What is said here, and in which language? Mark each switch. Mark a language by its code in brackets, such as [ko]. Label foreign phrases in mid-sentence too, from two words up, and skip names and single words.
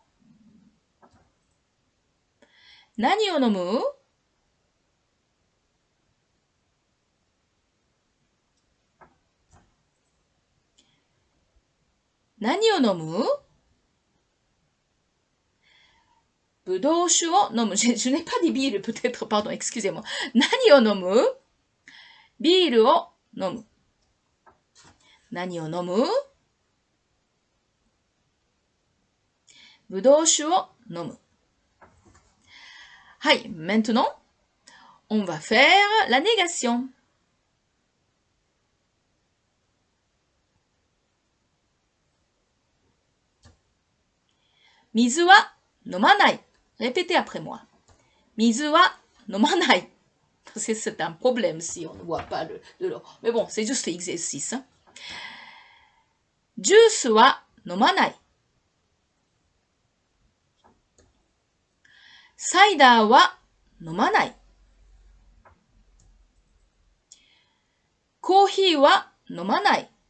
[ja] 何を飲む？何を飲む？ぶどう酒を飲む。 [fr] Je n'ai pas dit bière, peut-être, pardon, excusez-moi. [ja] 何を飲む？ビールを飲む。何を飲む？ぶどう酒を飲む。 [fr] はい、maintenant, on va faire la négation. [ja] 水は飲まない。 [fr] Répétez après moi. [ja] 水は飲まない。 [fr] C'est un problème si on ne voit pas de l'eau. Mais bon, c'est juste l'exercice. [ja] ジュースは飲まない。サイダーは飲まない。コーヒーは飲まない。